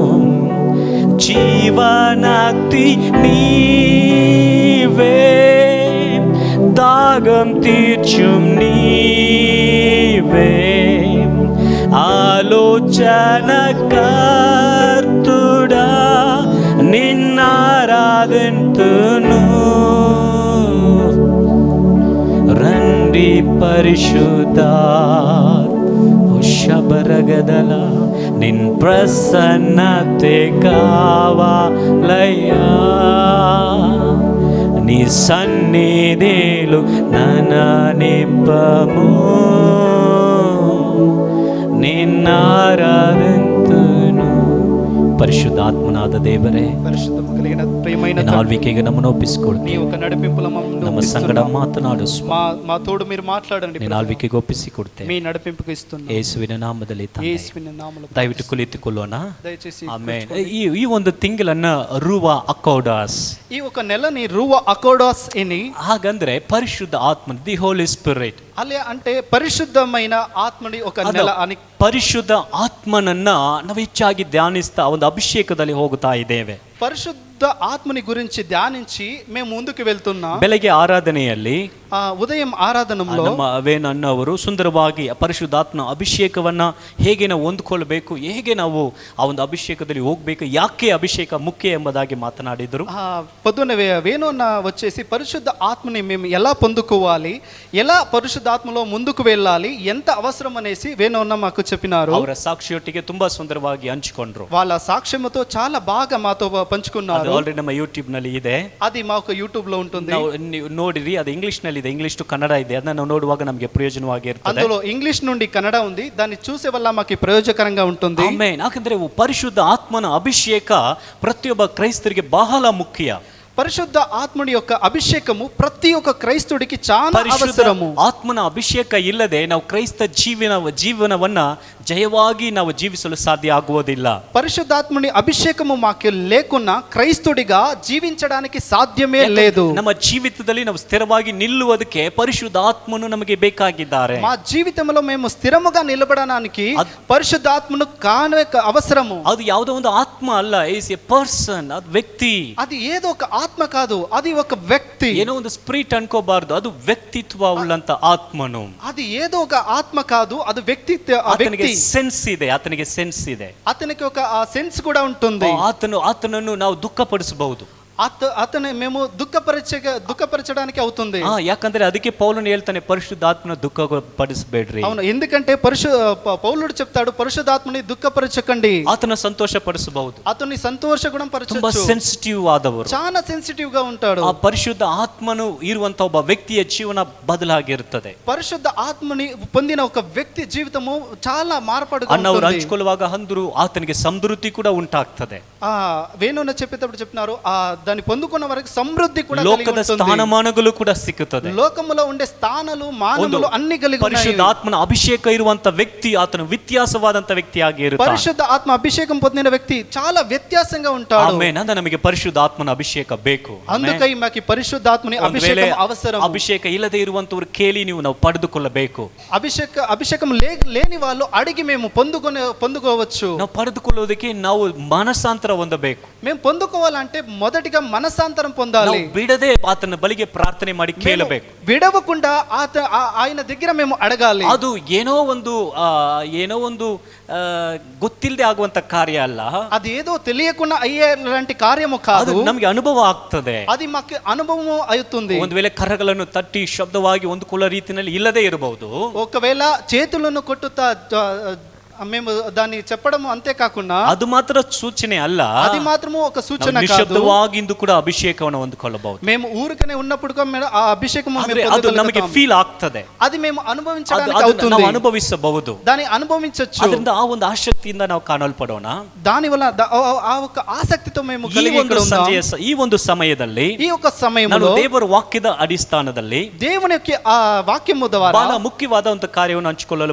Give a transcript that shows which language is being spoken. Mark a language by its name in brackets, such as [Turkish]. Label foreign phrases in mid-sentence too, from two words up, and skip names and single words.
[Telugu] జీవనాక్తి నీవే, దాగం తీర్చుం నీవే. ఆలోచన కర్తుడా, నిన్నారాధింతును. రండి పరిశుద్ధా ಶಬರಗದಲ, నిన్ ప్రసన్నత కావాలయ్యా. నీ సన్నిధిలో నన్న నింపము, నిన్నారాధింతును. [Kannada] ಪರಿಶುದ್ಧಾತ್ಮನಾದ ದೇವರೇ, [Telugu] పరిశుద్ధము కలిగిన ప్రియమైన [Kannada] ಆಳ್ವಿಕೆಗೆ ನಮ್ಮನ್ನು ಒಪ್ಪಿಸಿಕೊಡ್ತೀನಿ. [Telugu] నీ ఒక నడిపింపుల [Kannada] ನಮ್ಮ ಸಂಗಡ ಮಾತನಾಡು. [Telugu] మా తోడు మీరు మాట్లాడండి. [Kannada] ನಿನ್ನ ಆಳ್ವಿಕೆಗೆ ಒಪ್ಪಿಸಿಕೊಡ್ತೇನೆ. [Telugu] మీ నడిపింపుకు ఇస్తున్నాను [Kannada] ಯೇಸುವಿನ ನಾಮದಲ್ಲಿ ತಂದೆ. [Telugu] యేసుವಿನ నామములో [Kannada] ದಯವಿಟ್ಟು ಕುಳಿತುಕೊಳ್ಳೋಣ. [Telugu] దయచేసి [Kannada] ಆಮೆನ್. ಈ ಒಂದು ತಿಂಗಳನ್ನ ರೂವ ಅಕೌಡಾಸ್, [Telugu] ఈ ఒక నెలని రూవ అకోడాస్ అని, [Kannada] ಹಾಗಂದ್ರೆ ಪರಿಶುದ್ಧ ಆತ್ಮ, [English] the Holy Spirit. [Telugu] అలా అంటే పరిశుద్ధమైన ఆత్మని ఒక నెల అని. [Kannada] ಪರಿಶುದ್ಧ ಆತ್ಮನನ್ನ ನಾವು ಹೆಚ್ಚಾಗಿ ಧ್ಯಾನಿಸ್ತಾ ಒಂದು ಅಭಿಷೇಕದಲ್ಲಿ ಹೋಗುತ್ತಾ ಇದ್ದೇವೆ. [Telugu] పరిశుద్ధ ఆత్మని గురించి ధ్యానించి మేము ముందుకు వెళ్తున్నాం. [Kannada] ಬೆಳಗ್ಗೆ ಆರಾಧನೆಯಲ್ಲಿ [Telugu] ఉదయం ಆರಾಧನೆలో [Kannada] ನಮ್ಮ ವೇಣು ಅಣ್ಣವರು ಸುಂದರವಾಗಿ ಪರಿಶುದ್ಧಾತ್ಮ ಅಭಿಷೇಕವನ್ನ ಹೇಗೆ ನಾವು ಹೊಂದ್ಕೊಳ್ಬೇಕು, ಹೇಗೆ ನಾವು ಆ ಒಂದು ಅಭಿಷೇಕದಲ್ಲಿ ಹೋಗ್ಬೇಕು, ಯಾಕೆ ಅಭಿಷೇಕ ಮುಖ್ಯ ಎಂಬುದಾಗಿ ಮಾತನಾಡಿದರು. [Telugu] పొద్దున్న వేణు అన్న వచ్చేసి పరిశుద్ధ ఆత్మని మేము ఎలా పొందుకోవాలి, ఎలా పరిశుద్ధాత్మలో ముందుకు వెళ్ళాలి, ఎంత అవసరం అనేసి వేణు అన్న మాకు చెప్పినారు. [Kannada] ಅವರ ಸಾಕ್ಷಿಯೊಟ್ಟಿಗೆ ತುಂಬಾ ಸುಂದರವಾಗಿ ಹಂಚಿಕೊಂಡ್ರು. [Telugu] వాళ్ళ సాక్ష్యముతో చాలా బాగా మాతో పంచుకున్నారు. [Kannada] ಆಲ್ರೆಡಿ ನಮ್ಮ ಯೂಟ್ಯೂಬ್ ನಲ್ಲಿ ಇದೆ, [Telugu] అది మాకు యూట్యూబ్ లో ఉంటుంది. [Kannada] ನೀವು ನೋಡಿರಿ, ಅದು ಇಂಗ್ಲಿಷ್ ನಲ್ಲಿ ಇದೆ, ಇಂಗ್ಲಿಷ್ ಟು ಕನ್ನಡ ಇದೆ. ಅದನ್ನ ನಾವು ನೋಡುವಾಗ ನಮಗೆ ಪ್ರಯೋಜನವಾಗಿರ್ತದೆ. [Telugu] అందులో ఇంగ్లీష్ నుండి కన్నడ ఉంది, దాన్ని చూసే వల్ల మాకు ప్రయోజనకరంగా ఉంటుంది. [Kannada] ಆಮೆನ್. ಯಾಕಂದ್ರೆ ಪರಿಶುದ್ಧ ಆತ್ಮನ ಅಭಿಷೇಕ ಪ್ರತಿಯೊಬ್ಬ ಕ್ರೈಸ್ತರಿಗೆ ಬಹಳ ಮುಖ್ಯ. [Telugu] పరిశుద్ధ ఆత్ముడి యొక్క అభిషేకము ప్రతి ఒక్క క్రైస్తవుడికి చాలా అవసరము. [Kannada] ಆತ್ಮನ ಅಭಿಷೇಕ ಇಲ್ಲದೆ ನಾವು ಕ್ರೈಸ್ತ ಜೀವನವನ್ನ ಜಯವಾಗಿ ನಾವು ಜೀವಿಸಲು ಸಾಧ್ಯ ಆಗುವುದಿಲ್ಲ. [Telugu] పరిశుద్ధాత్ముని అభిషేకము మాకు లేకున్నా క్రైస్తవుడిగా జీవించడానికి సాధ్యమే లేదు. [Kannada] ನಮ್ಮ ಜೀವಿತದಲ್ಲಿ ನಾವು ಸ್ಥಿರವಾಗಿ ನಿಲ್ಲುವುದಕ್ಕೆ ಪರಿಶುದ್ಧಾತ್ಮನು ನಮಗೆ ಬೇಕಾಗಿದ್ದಾರೆ. [Telugu] మా జీవితంలో మేము స్థిరముగా నిలబడడానికి పరిశుద్ధాత్మను కానే అవసరము. [Kannada] ಅದು ಯಾವುದೋ ಒಂದು ಆತ್ಮ ಅಲ್ಲ, [English] is a person, [Kannada] ಅದು ವ್ಯಕ್ತಿ. [Telugu] అది ఏదో ఒక ఆత్మ కాదు, అది ఒక వ్యక్తి. [Kannada] ಏನೋ ಒಂದು ಸ್ಪಿರಿಟ್ ಅನ್ಕೋಬಾರ್ದು, ಅದು ವ್ಯಕ್ತಿತ್ವ ಉಳ್ಳಂತ ಆತ್ಮನು. [Telugu] అది ఏదో ఒక ఆత్మ కాదు, అది వ్యక్తిత్వ. [Kannada] ಆತನಿಗೆ ಸೆನ್ಸ್ ಇದೆ, ಆತನಿಗೆ ಸೆನ್ಸ್ ಇದೆ, [Telugu] అతనికి ఒక సెన్స్ కూడా ఉంటుంది. [Kannada] ಆತನನ್ನು ನಾವು ದುಃಖಪಡಿಸಬಹುದು, [Telugu] అతను మేము దుఃఖపరచడానికి అవుతుంది. [Kannada] ಯಾಕಂದ್ರೆ ಅದಕ್ಕೆ ಪೌಲನು ಹೇಳ್ತಾನೆ, ಪರಿಶುದ್ಧಾತ್ಮನ ದುಃಖಪಡಿಸಬೇಡ್ರಿ. [Telugu] అవును, ఎందుకంటే పౌలుడు చెప్తాడు, పరిశుద్ధాత్మని దుఃఖపరచకండి. [Kannada] ಆತನ ಸಂತೋಷ ಪಡಿಸಬಹುದು, [Telugu] అతన్ని సంతోషగుణం [Kannada] ತುಂಬಾ [Telugu] పరచొచ్చు. [Kannada] ಸೆನ್ಸಿಟಿವ್ ಆದವರು, [Telugu] చాలా సెన్సిటివ్ గా ఉంటాడు. [Kannada] ಆ ಪರಿಶುದ್ಧ ಆತ್ಮನು ಇರುವಂತ ಒಬ್ಬ ವ್ಯಕ್ತಿಯ ಜೀವನ ಬದಲಾಗಿರುತ್ತದೆ. [Telugu] పరిశుద్ధ ఆత్మని పొందిన ఒక వ్యక్తి జీవితము చాలా మార్పాడుగా [Kannada] ಅಣ್ಣವರು [Telugu] ఉంటుంది. [Kannada] ಹಂಚಿಕೊಳ್ಳುವಾಗ ಅಂದ್ರು ಆತನಿಗೆ ಸಮೃದ್ಧಿ ಕೂಡ ಉಂಟಾಗ್ತದೆ. [Telugu] వేణున చెప్పేటప్పుడు చెప్పినారు, దాన్ని పొందుకున్న వరకు సమృద్ధి కూడా [Kannada] ಲೋಕದ ಸ್ಥಾನಮಾನಗಳು ಕೂಡ ಸಿಕ್ಕುತ್ತದೆ. [Telugu] లోకములో ఉండే స్థానాలు మానములు అన్ని కలిగి ఉన్నాయి. [Kannada] ಪರಿಶುದ್ಧ ಆತ್ಮನ ಅಭಿಷೇಕ ಇರುವಂತ ವ್ಯಕ್ತಿ ಆತನು ವ್ಯತ್ಯಾಸವಾದಂತ ವ್ಯಕ್ತಿಯಾಗಿ ಇರುತ್ತಾನೆ. [Telugu] పరిశుద్ధ ఆత్మ అభిషేకం పొందిన వ్యక్తి చాలా వ్యత్యాసంగా ఉంటాడు. [Kannada] ಆಮೆನ್. ಅಂದ್ರೆ ನಮಗೆ ಪರಿಶುದ್ಧ ಆತ್ಮನ ಅಭಿಷೇಕ ಬೇಕು. [Telugu] అందుకై మాకి పరిశుద్ధాత్మని అభిషేకం అవసరం. [Kannada] ಅಭಿಷೇಕ ಇಲ್ಲದೆ ಇರುವಂತವರು ಕೇಳಿ ನಾವು ಪಡೆದುಕೊಳ್ಳಬೇಕು. [Telugu] అభిషేకం లేని వాళ్ళు అడిగి మేము పొందుకోవచ్చు. [Kannada] ನಾವು ಪಡೆದುಕೊಳ್ಳೋದಕ್ಕೆ ನಾವು ಮನಸ್ಸಾಂತರ ಹೊಂದಬೇಕು. [Telugu] మేము పొందుకోవాలంటే మొదటిగా మనసాంతరం పొందాలి. [Kannada] ಬಿಡದೆ ಆತನ ಬಳಿಗೆ ಪ್ರಾರ್ಥನೆ ಮಾಡಿ ಕೇಳಬೇಕು. [Telugu] విడవకుండా ఆయన దగ్గర మేము అడగాలి. [Kannada] ಅದು ಏನೋ ಒಂದು ಗೊತ್ತಿಲ್ಲದೆ ಆಗುವಂತ ಕಾರ್ಯ ಅಲ್ಲ, [Telugu] అది ఏదో తెలియకుండా అయ్యేలాంటి కార్యము కాదు, [Kannada] ನಮಗೆ ಅನುಭವ ಆಗ್ತದೆ. [Telugu] అది మాకు అనుభవం అవుతుంది. [Kannada] ಒಂದು ವೇಳೆ ಕರಗಳನ್ನು ತಟ್ಟಿ ಶಬ್ದವಾಗಿ ಹೊಂದಿಕೊಳ್ಳೋ ರೀತಿಯಲ್ಲಿ ಇಲ್ಲದೆ ಇರಬಹುದು. [Telugu] ఒకవేళ చేతులను కొట్టుతా మేము దాన్ని చెప్పడం అంతే కాకుండా [Kannada] ಅದು ಮಾತ್ರ ಸೂಚನೆ ಅಲ್ಲ, [Telugu] అది మాత్రము ఒక సూచన కాదు. [Kannada] ನಿಶ್ಶಬ್ದವಾಗಿಂದು ಕೂಡ ಅಭಿಷೇಕವನ್ನು ಹೊಂದಿಕೊಳ್ಳಬಹುದು. [Telugu] మేము ఊరికనే ఉన్నప్పుడు ఆ అభిషేకము [Kannada] ಅದು ನಮಗೆ ಫೀಲ್ ಆಗ್ತದೆ, [Telugu] అది మేము అనుభవించడానికి అవుతుంది, [Kannada] ನಾವು ಅನುಭವಿಸಬಹುದು, [Telugu] దాన్ని అనుభవించొచ్చు. [Kannada] ಅದರಿಂದ ಆ ಒಂದು ಆಸಕ್ತಿಯಿಂದ ನಾವು ಕಾಣಲ್ಪಡೋಣ. [Telugu] దాని వల్ల ఆ ఒక ఆసక్తితో మేము [Kannada] ಈ ಒಂದು ಸಮಯದಲ್ಲಿ, [Telugu] ఈ ఒక సమయంలో [Kannada] ದೇವರ ವಾಕ್ಯದ ಅಡಿಸ್ಥಾನದಲ್ಲಿ [Telugu] దేవుని యొక్క ఆ వాక్యము ద్వారా [Kannada] ಬಹಳ ಮುಖ್ಯವಾದ ಒಂದು ಕಾರ್ಯವನ್ನು ಹಂಚಿಕೊಳ್ಳಲು